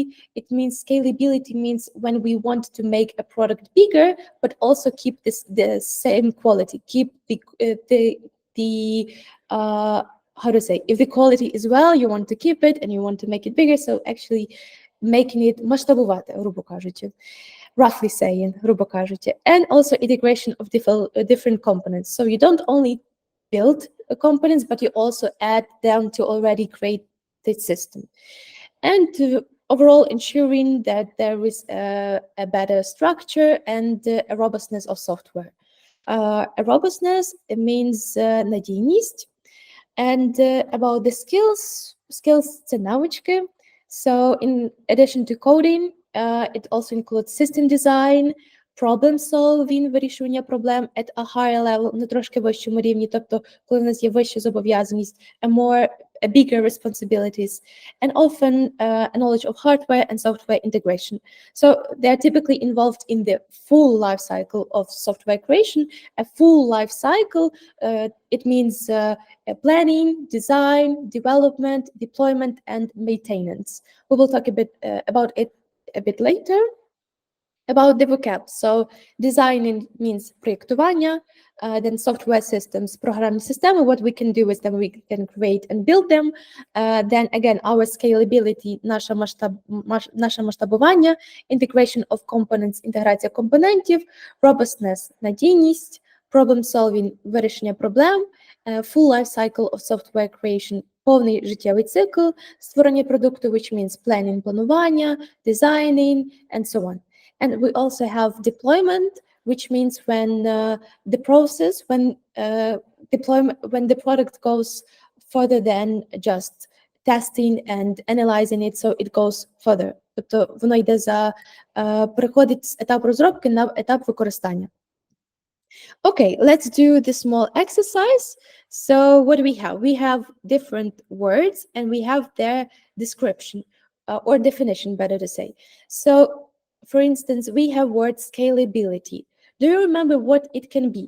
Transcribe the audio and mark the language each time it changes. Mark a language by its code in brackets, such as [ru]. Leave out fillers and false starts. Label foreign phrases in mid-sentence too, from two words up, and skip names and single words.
[en] Scalability means when we want to make a product bigger, but also keep the same quality, keep the how to say, if the quality is well, you want to keep it and you want to make it bigger. So actually making it [uk] масштабувати, грубо кажучи, [en] roughly saying, [uk] грубо кажучи, [en] and also integration of different components. So you don't only build components, but you also add them to already created system. And overall ensuring that there is a better structure and a robustness of software. A robustness, it means надійність. And about the skills [uk] це навички. [en] So in addition to coding, it also includes system design, problem solving, [uk] вирішування проблем [en] at a higher level, [uk] на трошки вищому рівні, тобто коли в нас є вища зобов'язаність, [en] a bigger responsibilities, and often a knowledge of hardware and software integration. So they are typically involved in the full life cycle of software creation. A full life cycle, it means planning, design, development, deployment, and maintenance. We will talk a bit about it a bit later. About the vocab, so designing means проєктування, then software systems, [uk] програмні системи, [en] what we can do is then we can create and build them, then again our scalability, [uk] наше масштабування, [en] integration of components, [uk] інтеграція компонентів, [en] robustness, [uk] надійність, [en] problem solving, [uk] вирішення проблем, [en] full life cycle of software creation, [uk] повний життєвий цикл, створення продукту, [en] which means planning, планування, designing, and so on. And we also have deployment, which means when the process, when the product goes further than just testing and analyzing it, so it goes further. [uk] Тобто воно йде переходить з етапу розробки на етап використання. [en] Okay, let's do the small exercise. So what do we have? We have different words and we have their description or definition, better to say. So for instance, we have word scalability. Do you remember what it can be?